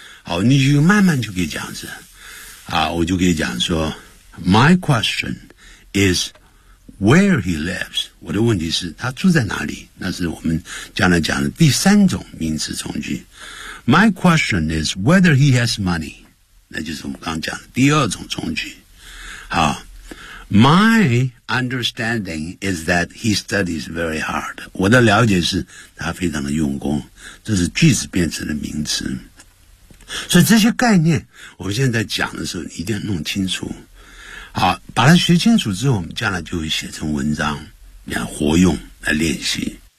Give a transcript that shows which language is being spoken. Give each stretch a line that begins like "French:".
Chinese: 好，你就慢慢就可以讲是，啊，我就可以讲说 ，
English: My question is where he lives。
Chinese: 我的问题是他住在哪里？那是我们将来讲的第三种名词从句。
English: My question is whether he has money。
Chinese: 那就是我们刚刚讲的第二种从句。
English: 好 ，My understanding is that he studies very hard。
Chinese: 我的了解是他非常的用功。这是句子变成的名词。所以这些概念我们现在讲的时候一定要弄清楚，好，把它学清楚之后，我们将来就会写成文章来活用来练习。